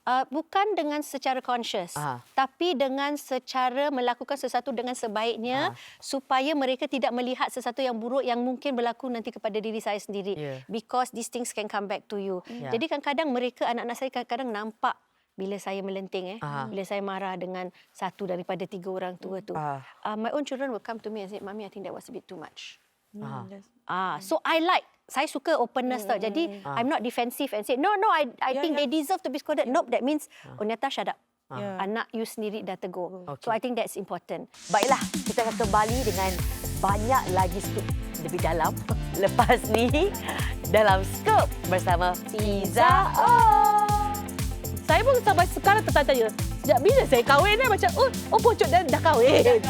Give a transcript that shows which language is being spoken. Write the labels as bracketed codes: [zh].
[ms] Bukan dengan secara conscious, tapi dengan secara melakukan sesuatu dengan sebaiknya, supaya mereka tidak melihat sesuatu yang buruk yang mungkin berlaku nanti kepada diri saya sendiri. Because these things can come back to you. Jadi kadang-kadang mereka, anak-anak saya kadang-kadang nampak bila saya melenting, bila saya marah dengan satu daripada 3 orang tua tu. [en] My own children will come to me and say, Mami, I think that was a bit too much. So saya suka openness tau. Jadi I'm not defensive and say, no, I think they deserve to be scolded. Nope, that means, Onyata, shut up. Anak you sendiri dah tegur. So I think that's important. [ms] Baiklah, kita akan kembali dengan banyak lagi scoop lebih dalam lepas ni dalam Scoop bersama Fiza O. Saya pun sampai sekarang tertanya, sejak bila saya kahwin macam, Pocok dah kahwin.